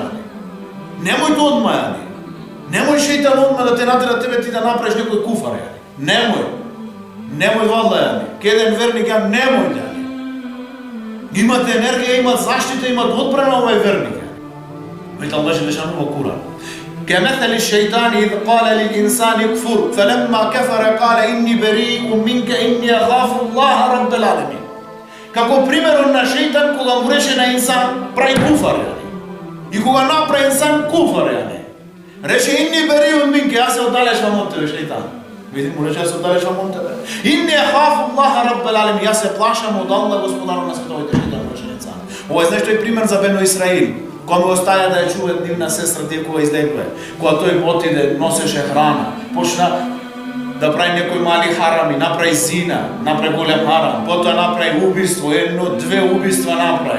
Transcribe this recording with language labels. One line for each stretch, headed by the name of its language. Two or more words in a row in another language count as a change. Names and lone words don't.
Macedonian: Немој да одма, немој шејтан одма да те натера тебе ти да направиш некој куфар, немој. Немој валда, кеден верник, немој да. Имате енергија, имат заштита, имат одбрана овај верник. Веќе Аллах џелешану во Куран.
Arabic: كمثل الشيطان إذ قال للإنسان اكفر فلما كفر قال إني بريء منك إني أخاف الله رب العالمين.
Macedonian: Како примерот на шејтан кога му рече на инсан прави куфар. И кога направи инсан куфар, рече
Arabic: إني بريء منك,
Macedonian: јас се оддалечувам од тебе шејтан. Види му рече, јас се оддалечувам од тебе.
Arabic: إني أخاف الله رب العالمين,
Macedonian: јас се плашам од Аллах Господарот на световите, шејтан му рече на инсан. Ова е знаеш тој пример за Бено Исраил. Кога ме оставя да ја чува нивна сестра кога излекле, кога тој отиде, носеше храна, почна да прави некои мали харами, направи зина, направи голем харам, потоа направи убиство, 1-2 убиства направи.